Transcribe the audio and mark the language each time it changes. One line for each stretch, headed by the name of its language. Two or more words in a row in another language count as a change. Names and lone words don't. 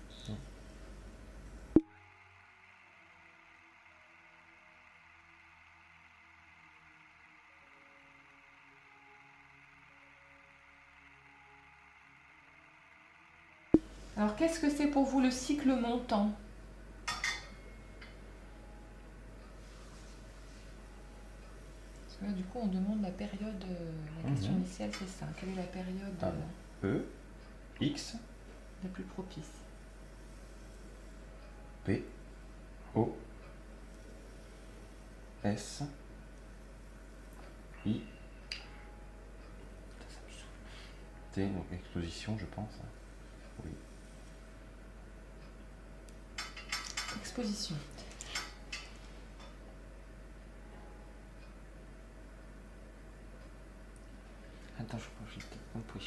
French: Alors qu'est-ce que c'est pour vous le cycle montant? Parce que là du coup on demande la période, la question initiale c'est ça. Quelle est la période Ah. E. X. la plus propice? P. O. S. I. T. Donc exposition, je pense. Oui. Exposition. Attends, je crois que j'ai peut-être compris.